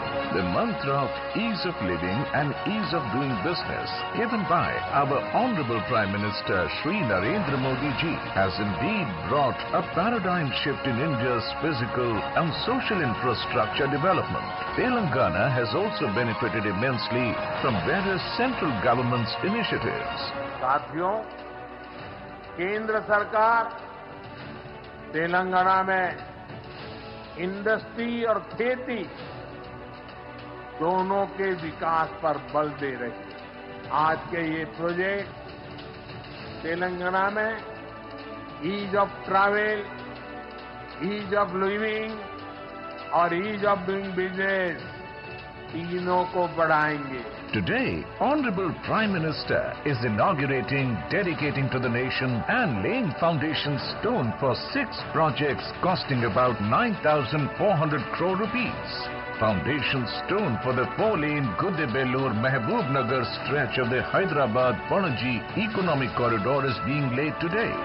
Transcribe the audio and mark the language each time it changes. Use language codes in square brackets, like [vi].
[en] The mantra of ease of living and ease of doing business given by our Honorable Prime Minister Shri Narendra Modi ji has indeed brought a paradigm shift in India's physical and social infrastructure development. Telangana has also benefited immensely from various central government's initiatives. [hi] साथियों, केंद्र सरकार तेलंगाना में industry और खेती दोनों के विकास पर बल दे रही है. आज के ये प्रोजेक्ट तेलंगाना में ease of travel, ease of living और ईज ऑफ डूइंग बिजनेस तीनों को बढ़ाएंगे. [en] Today, Honorable Prime Minister is inaugurating, dedicating to the nation and laying foundation stone for 6 projects costing about 9,400 crore rupees. Foundation stone for the 4-lane Gudebellur-Mehboob-Nagar stretch of the Hyderabad-Panaji Economic Corridor is being laid today.